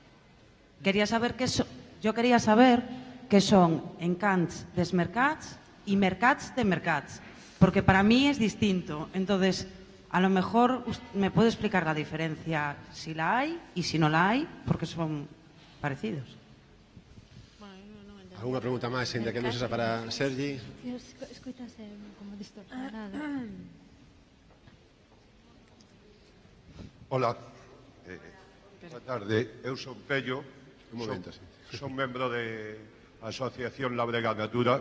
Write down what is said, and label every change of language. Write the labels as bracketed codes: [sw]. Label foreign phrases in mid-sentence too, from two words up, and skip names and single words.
[es] Yo quería saber qué son [ca] encants des mercats [es] y [ca] mercats de mercats, [es] porque para mí es distinto. Entonces, a lo mejor me puede explicar la diferencia, si la hay y si no la hay, porque son parecidos. [gl] ¿Alguna pregunta máis, ainda que non sexa para Sergi? Escoitase como distorsionada. Hola, boa tarde. Eu son Pello, son membro da Asociación Labrega Natura.